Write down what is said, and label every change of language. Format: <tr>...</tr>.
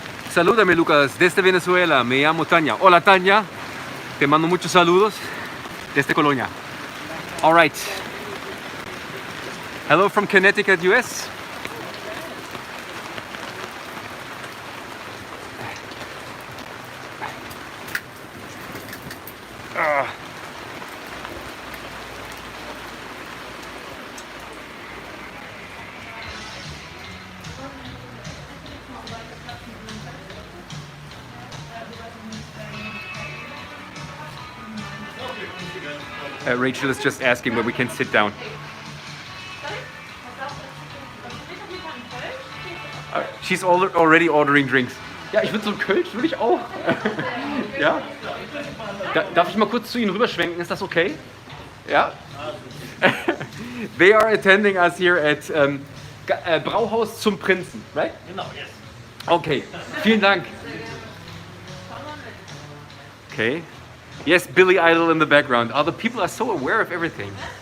<es>Salúdame, Lucas, desde Venezuela. Me llamo Tania. Hola, Tania. Te mando muchos saludos desde Colonia.</es> <en>All right. Hello from Connecticut, US. Rachel is just asking where we can sit down. She's already ordering drinks.</en> <de>Ja, ich würde so einen Kölsch, würde ich auch. Ja? Darf ich mal kurz zu Ihnen rüberschwenken? Ist das okay? Ja?</de> <en>They are attending us here at Brawlhaus zum Prinzen, right? Genau, yes.</en> <de>Okay, vielen Dank.</de> <en>Okay. Yes, Billy Idol in the background. Oh, the people are so aware of everything.</en>